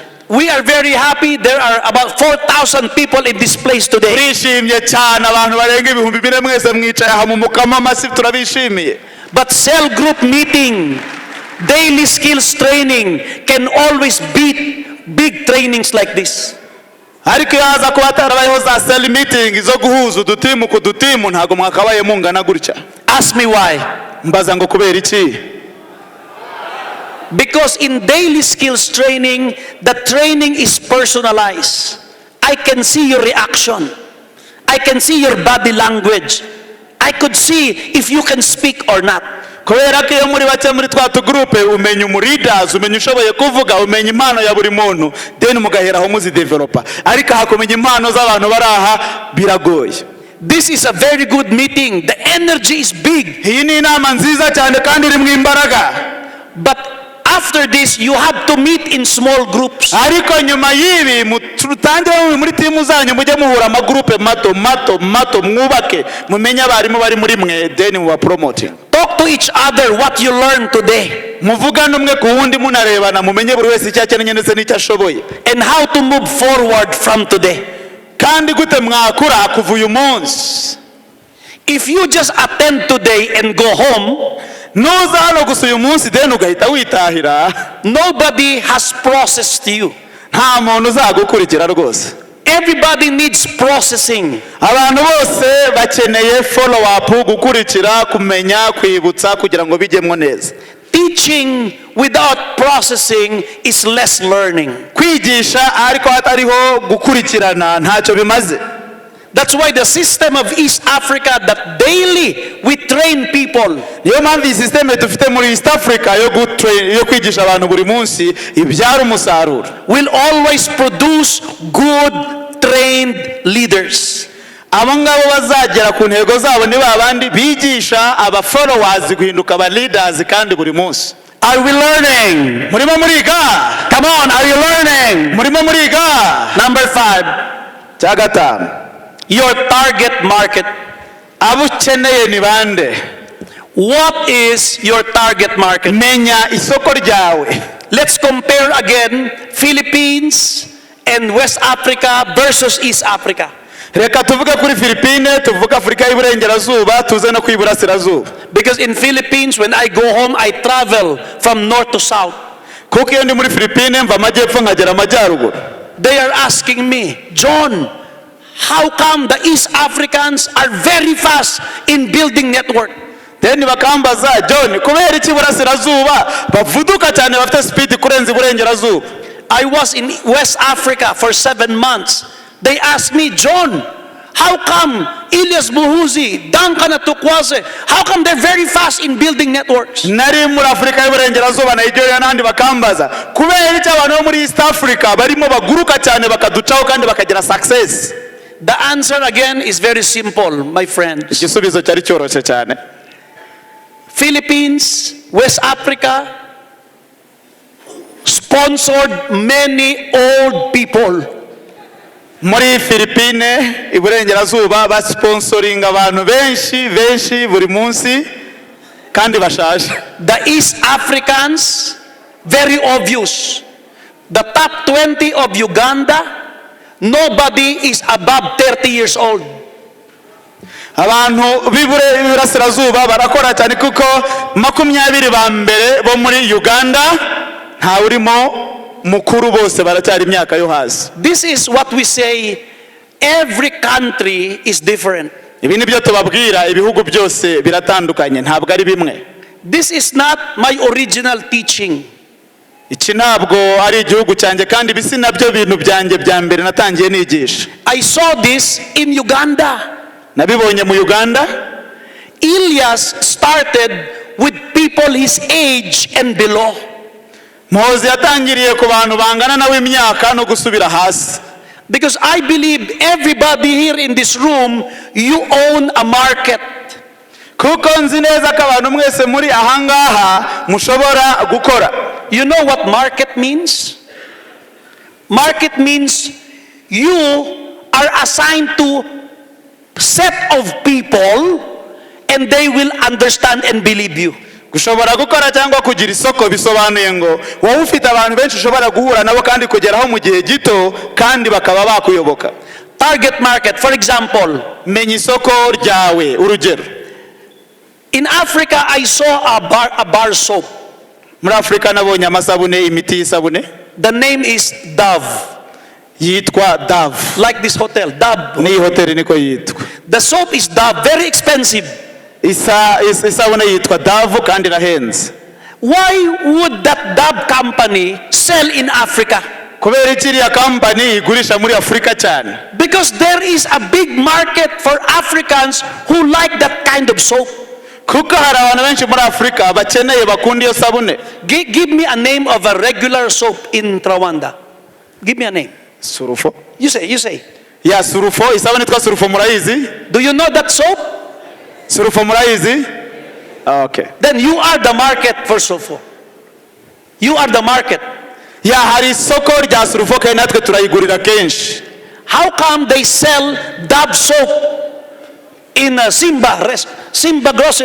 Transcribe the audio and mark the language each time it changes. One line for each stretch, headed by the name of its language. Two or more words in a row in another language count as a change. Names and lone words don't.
English: We are very happy. There are about 4,000 people in this place today.
Kinyarwanda: Turishimye cyane abantu barenga 2,000 mwese mwicaye aha mu mukama masive turabishimiye.
English: But cell group meeting, daily skills training can always beat big trainings like this.
Kinyarwanda: Ariko yaza kuba tarabayeho za
English: cell meeting
Kinyarwanda: zo guhuza udutimu ku dutimu ntago mwakabaye mungana gutya.
English: Ask me why.
Kinyarwanda: Mbaza ngo kubera iki?
English: Because in daily skills training, the training is personalized. I can see your reaction. I can see your body language. I could see if you can speak or not.
Kinyarwanda: Kubera ko iyo muri bace muri twa groupe umenya umuridas, umenya ushoboye kuvuga, umenya impano ya buri muntu, then mugahera aho muzi developer. Ariko hakomenya impano z'abantu baraha biragoye.
English: This is a very good meeting. The energy is big.
Kinyarwanda: Iyi ni inama nziza cyane kandi iri mu imbaraga.
English: But after this, you have to meet in small groups.
Kinyarwanda: Ariko nyuma yibi mutangire muri timu zanyu mujye muhura amagroupe mato mwubake mumenye abarimu bari muri mwe then muba promoting.
English: Talk to each other what you learned today.
Kinyarwanda: Muvugana umwe ku wundi munarebana mumenye buri wese icyo akeneye ndetse n'icyo ashoboye.
English: And how to move forward from today.
Kinyarwanda: Kandi gute mwakura kuva uyu munsi.
English: If you just attend today and go home,
Kinyarwanda: nuza hano gusa uyu munsi then ugahita witahira,
English: nobody has processed you.
Kinyarwanda: Nta muntu uzagukurikira rwose.
English: Everybody needs processing.
Kinyarwanda: Abantu bose bakeneye
English: follow up,
Kinyarwanda: gukurikira, kumenya, kwibutsa kugira ngo bijyemo neza.
English: Teaching without processing is less learning.
Kinyarwanda: Kwigisha ariko hatariho gukurikirana ntacyo bimaze.
English: That's why the system of East Africa that daily we train people.
Kinyarwanda: Niyo mpamvu iyi system dufite muri East Africa yo kwigisha abantu buri munsi ibyara umusaruro.
English: Will always produce good trained leaders.
Kinyarwanda: Abo ngabo bazagera ku ntego zabo ni babandi bigisha aba followers guhinduka aba leaders kandi buri munsi.
English: Are we learning?
Kinyarwanda: Murimo muriga?
English: Come on, are you learning?
Kinyarwanda: Murimo muriga?
English: Number 5.
Kinyarwanda: Cya gatanu.
English: Your target market.
Kinyarwanda: Abo ukeneye ni bande?
English: What is your target market?
Kinyarwanda: Menya isoko ryawe.
English: Let's compare again Philippines and West Africa versus East Africa.
Kinyarwanda: Reka tuvuge kuri Philippines, tuvuge Afurika y'Iburengerazuba, tuze no kw'Iburasirazuba.
English: Because in Philippines, when I go home, I travel from north to south.
Kinyarwanda: Kuko iyo ndi muri Philippines mva amajyepfo nkagera amajyaruguru.
English: They are asking me, John, how come the East Africans are very fast in building network?
Kinyarwanda: Then bakambaza, John, kubera iki Iburasirazuba bavuduka cyane bafite speed kurenza Iburengerazuba?
English: I was in West Africa for 7 months. They asked me, John, how come Ilyas Buhuzi, Duncan Atukwase, how come they're very fast in building networks?
Kinyarwanda: Nari muri Afurika y'Iburengerazuba Nigeria n'andi bakambaza, kubera iki abantu bo muri East Africa barimo baguruka cyane bakaducaho kandi bakagira success?
English: The answer again is very simple, my friends.
Kinyarwanda: Igisubizo cyari cyoroshye cyane.
English: Philippines, West Africa sponsored many old people.
Kinyarwanda: muri Philippine iburengerazuba basponsoringa abantu benshi buri munsi kandi bashaje.
English: The East Africans, very obvious. The top 20 of Uganda, nobody is above 30 years old.
Kinyarwanda: Abantu b'iburasirazuba barakora cyane kuko 20 ba mbere bo muri Uganda nta urimo mukuru, bose baracyari imyaka yo hasi.
English: This is what we say, every country is different.
Kinyarwanda: Ibi nibyo tubabwira, ibihugu byose biratandukanye, ntabwo ari bimwe.
English: This is not my original teaching.
Kinyarwanda: Iki ntabwo ari igihugu cyanjye kandi bisi nabyo bintu byanjye bya mbere natangiye nigisha.
English: I saw this in Uganda.
Kinyarwanda: Nabibonye mu Uganda.
English: Elias started with people his age and below.
Kinyarwanda: Mose yatangiriye ku bantu bangana nawe imyaka no gusubira hasi.
English: Because I believe everybody here in this room, you own a market.
Kinyarwanda: Kuko nzi neza ko abantu mwese muri ahangaha mushobora gukora.
English: You know what market means? Market means you are assigned to set of people and they will understand and believe you.
Kinyarwanda: Gushobora gukora cyangwa kugira isoko bisobanuye ngo wowe ufite abantu benshi ushobora guhura nabo kandi kugeraho mu gihe gito kandi bakaba bakuyoboka.
English: Target market, for example,
Kinyarwanda: menya isoko ryawe. Urugero,
English: in Africa I saw a bar soap.
Kinyarwanda: Muri Afrika nabonye amasabune, imiti y'isabune.
English: The name is Dove.
Kinyarwanda: Yitwa Dove.
English: Like this hotel, Dove.
Kinyarwanda: Ni hotel niko yitwa.
English: The soap is Dove, very expensive.
Kinyarwanda: Isabune yitwa Dove kandi irahenze.
English: Why would that Dove company sell in Africa?
Kinyarwanda: Kubera ikiriya company igurisha muri Afrika cyane.
English: Because there is a big market for Africans who like that kind of soap.
Kinyarwanda: Kuko hari abantu benshi muri Afrika bakeneye bakunda iyo sabune.
English: Give me a name of a regular soap in Rwanda. Give me a name. Surufo. You say.
Kinyarwanda: Ya Surufo, isabune itwa Surufo murayizi?
English: Do you know that soap?
Kinyarwanda: Surufo murayizi? Okay.
English: Then you are the market for Surufo. You are the market.
Kinyarwanda: Ya hari isoko rya Surufo kandi natwe turayigurira kenshi.
English: How come they sell Dove soap in Simba grocery?